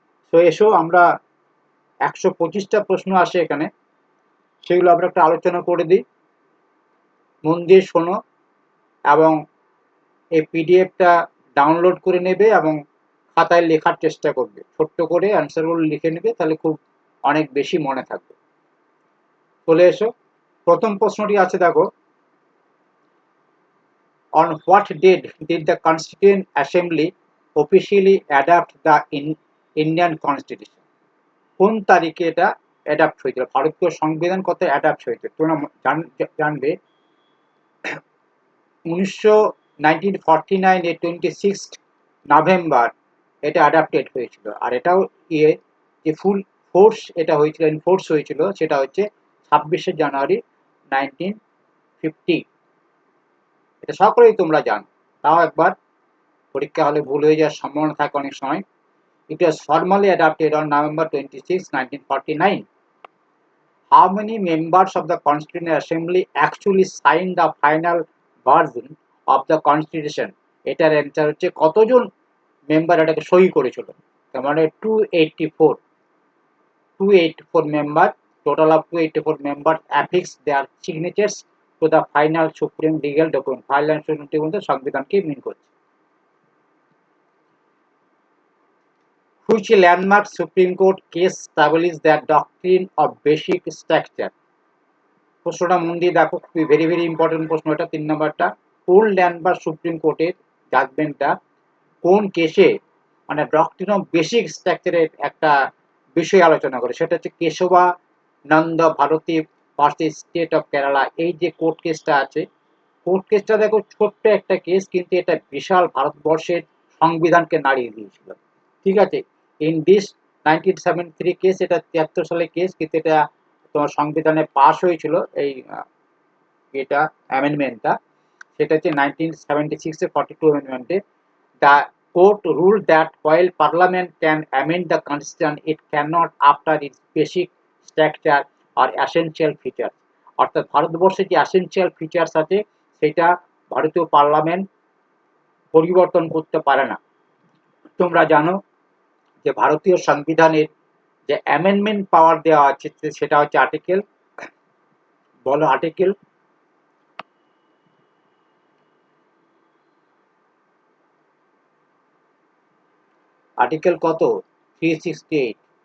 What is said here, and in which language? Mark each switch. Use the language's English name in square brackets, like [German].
[Bangla] তো এসো আমরা 125টা প্রশ্ন আসে এখানে, সেগুলো আমরা একটা আলোচনা করে দিই। মন দিয়ে শোনো এবং এই পিডিএফটা ডাউনলোড করে নেবে এবং খাতায় লেখার চেষ্টা করবে, ছোট্ট করে অ্যান্সারগুলো লিখে নেবে, তাহলে খুব অনেক বেশি মনে থাকবে। চলে এসো, প্রথম প্রশ্নটি আছে, দেখো, [English] on what date did the Constituent Assembly officially adopt the Indian Constitution? [Bangla] কোন তারিখে এটা অ্যাডাপ্ট হয়েছিল, ভারতীয় সংবিধান কত অ্যাডাপ্ট হয়েছিল? তোমরা জানবে 1949 এ 26 নভেম্বর এটা অ্যাডাপ্টেড হয়েছিল। আর এটাও যে ফুল ফোর্স এটা হয়েছিল, এনফোর্স হয়েছিল, সেটা হচ্ছে 26শে জানুয়ারি 1950। এটা সকলেই তোমরা জানো, তাও একবার পরীক্ষা হলে ভুল হয়ে যাওয়ার সম্ভাবনা থাকে অনেক সময়। [English] It was formally adopted on November 26, 1949. How many members of the Constituent Assembly actually signed the final version of the Constitution? [Bangla] এটার অ্যান্সার হচ্ছে কতজন মেম্বার এটাকে সই করেছিল। তার মানে 284 member, [English] total of 284 members affix their signatures to the final supreme legal document. [Bangla] Final supreme document সংবিধানকে মিন করছে। [English] Which landmark Supreme Court case established the doctrine of basic structure? [Bangla] প্রশ্নটা মন দিয়ে দেখো, খুবই ভেরি ইম্পর্টেন্ট প্রশ্ন এটা। 3 নম্বরটা, কোন ল্যান্ডমার্ক সুপ্রিম কোর্টের জাজমেন্টটা কোন কেসে মানে ডক্ট্রিন অফ বেসিক স্ট্রাকচারের একটা বিষয় আলোচনা করে, সেটা হচ্ছে Keshavananda Bharati versus state of Kerala. এই যে কোর্ট কেসটা আছে, কোর্ট কেসটা দেখো ছোট্ট একটা কেস, কিন্তু এটা বিশাল ভারতবর্ষের সংবিধানকে নাড়িয়ে দিয়েছিল। ঠিক আছে, [English] in this [Bangla] 1973 কেস, এটা 73 সালে কেস, কিন্তু এটা তোমার সংবিধানে পাস হয়েছিল এই এটা অ্যামেন্ডমেন্টটা, সেটা হচ্ছে 1976 এ 42 অ্যামেন্ডমেন্টে। [English] The court rule that while parliament can amend the constitution it cannot after its basic structure or essential features। [Bangla] অর্থাৎ ভারতবর্ষে যে essential features আছে সেটা ভারতীয় পার্লামেন্ট পরিবর্তন করতে পারে না। তোমরা জানো যে ভারতীয় সংবিধানের যে অ্যামেন্ডমেন্ট পাওয়ার দেওয়া আছে সেটা হচ্ছে আর্টিকেল, বলো আর্টিকেল, আর্টিকেল কত? 368।